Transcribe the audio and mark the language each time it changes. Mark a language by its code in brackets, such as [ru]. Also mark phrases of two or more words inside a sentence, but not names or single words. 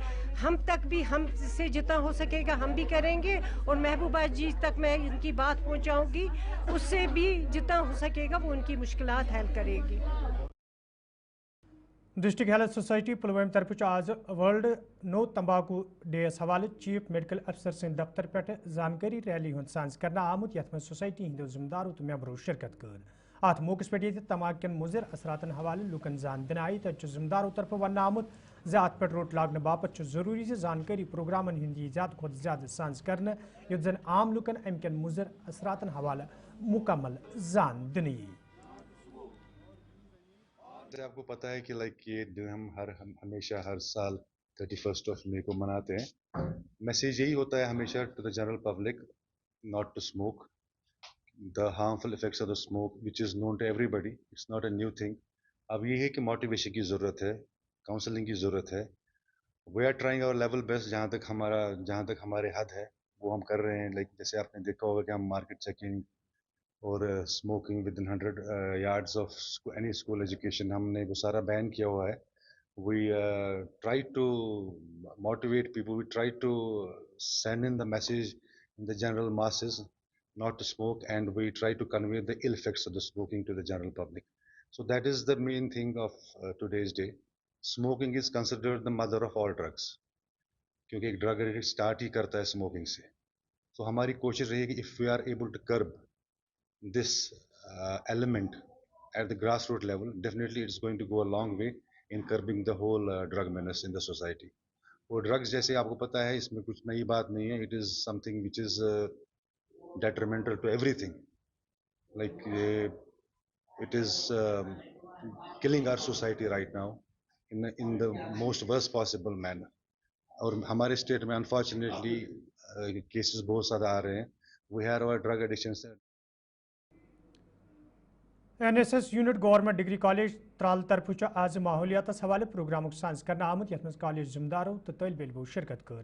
[hi] हम तक भी, हमसे जितना हो सकेगा हम भी करेंगे, और महबूबा जी तक मैं इनकी बात पहुँचाऊँगी, उससे भी जितना हो सकेगा वो उनकी मुश्किलात हल करेगी। [ks] डिस्ट्रिक्ट हेल्थ सोसाइटी पुलवाम तरफ आज वर्ल्ड नो तंबाकू डे हवाले [en] chief medical officer [ks] सिंह दफ्तर पे जानकारी रैली हूं सांस करना आमुत यथ में सोसाइटी हिंदो जिम्मेदारों तो मेंबरों शिरकत कर। अत मौके पे तंबाकू कन मुजर असरातन हवाले लुकन जान दिन आई तो जिम्मेदारों तरफ वन आमुत ज़ात पे रोट लागने बापत जरूरी जानकारी प्रोग्रामन हिंदी ज़्यादा खुद ज़्यादा सांस करने युत जन आम लुकन अम कन मुजर असरातन हवाले मुकम्मल जान दिन। [hi] जैसे आपको पता है कि ये दिन हम हमेशा हर साल 31 मई को मनाते हैं। [en] मैसेज [hi] यही होता है हमेशा [en] to the general public not to smoke, the harmful effects of the smoke which is known to everybody, it's not a new thing. [hi] अब ये है कि मोटिवेशन की ज़रूरत है, काउंसलिंग की ज़रूरत है। [en] we are trying our level best, [hi] जहाँ तक हमारे हद है वो हम कर रहे हैं। जैसे आपने देखा होगा कि हम [en] market checking [hi] और [en] smoking within 100 yards of any school education, [hi] हमने वो सारा बैन किया हुआ है। [en] we try to motivate people, we try to send in the message in the general masses not to smoke, and we try to convey the ill effects of the smoking to the general public. So that is the main thing of today's day. Smoking is considered the mother of all drugs, [hi] क्योंकि एक [en] drug addict start [hi] ही करता है स्मोकिंग से। तो हमारी कोशिश रही है कि [en] if we are able to curb this element at the grassroots level, definitely it's going to go a long way in curbing the whole drug menace in the society. [hi] और ड्रग्स जैसे आपको पता है इसमें कुछ नई बात नहीं है, [en] it is something which is detrimental to everything, like it is killing our society right now in the most worst possible manner. [hi] और हमारे स्टेट में अनफॉर्चुनेटली केसेस बहुत ज़्यादा आ रहे हैं। [en] we have our drug addictions. [ks] NSS यूनिट गवर्नमेंट डिग्री कॉलेज त्राल तरफ आज माहौलियात हवाले प्रोग्राम सांस करना आमुत यथ कॉलेज जिम्मेदारों तो तलब इलमो शिरकत कर।